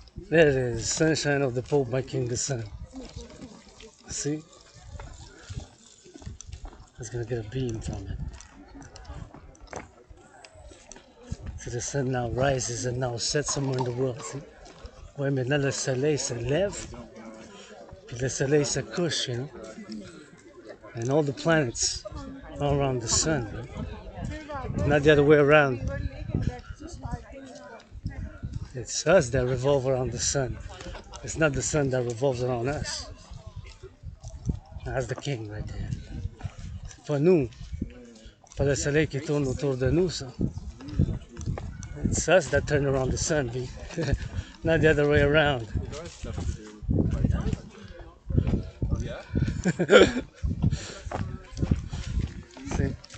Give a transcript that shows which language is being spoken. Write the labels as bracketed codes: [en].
[en] There it is, sunshine of the Pope making the sun. See? It's gonna get a beam from it. So the sun now rises and now sets somewhere in the world. See? [fr] Ouais, maintenant le soleil se lève, puis le soleil se couche, you know? [en] And all the planets are around the sun, right? Not the other way around. It's us that revolve around the sun. It's not the sun that revolves around us. That's the king right there. [fr] C'est pas nous, pas le soleil qui tourne autour de nous, ça. [en] It's us that turn around the sun, B. Not the other way around. See?